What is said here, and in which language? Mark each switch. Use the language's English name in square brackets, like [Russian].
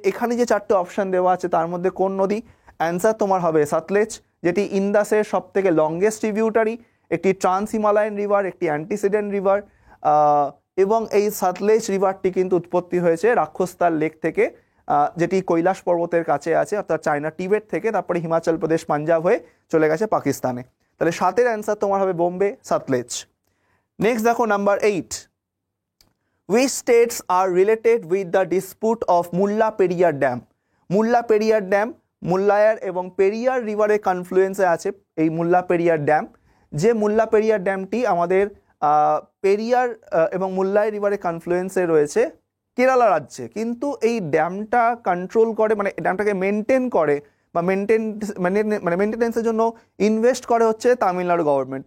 [Bangla] এখানে যে 4টে অপশান দেওয়া আছে তার মধ্যে কোন নদী? অ্যান্সার তোমার হবে সতলেজ, যেটি ইন্দাসের সব থেকে লংগেস্ট ট্রিবিউটারি, একটি ট্রান্স হিমালয়ান রিভার, একটি অ্যান্টিসিডেন্ট রিভার। এবং এই সতলেজ রিভারটি কিন্তু উৎপত্তি হয়েছে রাক্ষসতাল লেক থেকে, যেটি কৈলাস পর্বতের কাছে আছে, অর্থাৎ চায়না টিবেট থেকে, তারপরে হিমাচল প্রদেশ, পাঞ্জাব হয়ে চলে গেছে পাকিস্তানে। তাহলে 7-এর অ্যান্সার তোমার হবে বোম্বে, সতলেজ। নেক্সট দেখো number 8। [English] Which states are related with the dispute of Mulla Periyar dam? [Bangla] Mulla Periyar dam মুল্লায়ার এবং পেরিয়ার রিভারের কনফ্লুয়েন্সে আছে এই মুল্লা পেরিয়ার ড্যাম। যে মুল্লা পেরিয়ার ড্যামটি আমাদের পেরিয়ার এবং মুল্লাই রিভারের কনফ্লুয়েন্সে রয়েছে কেরালা রাজ্যে, কিন্তু এই ড্যামটা কন্ট্রোল করে, মানে ড্যামটাকে মেনটেন করে বা মেনটেনেন্সের জন্য ইনভেস্ট করে হচ্ছে তামিলনাড়ু গভর্নমেন্ট।